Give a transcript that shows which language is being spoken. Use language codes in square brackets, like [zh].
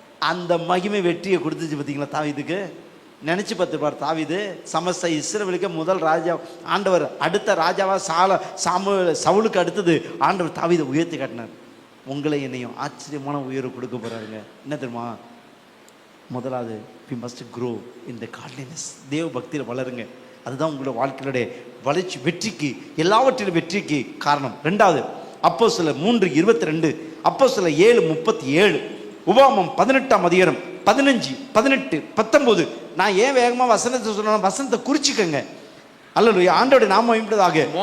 [ta] அந்த மகிமை வெற்றியை கொடுத்துச்சு பார்த்தீங்களா தாவீதுக்கு? நினச்சி பார்த்துப்பார் தாவீது, சமஸ்த இஸ்ரவேலுக்கு முதல் ராஜா ஆண்டவர், அடுத்த ராஜாவா சவுலுக்கு அடுத்தது ஆண்டவர் தாவீதை உயர்த்தி காட்டினார். உங்களை என்னையும் ஆச்சரியமான உயர்வு கொடுக்க போறாருங்க. என்ன தெரியுமா? முதலாவது [en] we must grow in the godliness. [ta] தேவ பக்தியில் வளருங்க. அதுதான் உங்களோட வாழ்க்கையுடைய வளர்ச்சி, வெற்றிக்கு, எல்லாவற்றிலும் வெற்றிக்கு காரணம். ரெண்டாவது அப்போஸ்தலர் 3:22, அப்போஸ்தலர் 7:37, உபாகமம் 18ஆம் அதிகாரம் 15, 18, 19. நான் ஏன் வேகமா வசனத்தை சொன்னா, வசனத்தை குறிச்சிக்கங்க. அல்லேலூயா, ஆண்டவருடைய நாமம் மகிமைப்பட்டதாக.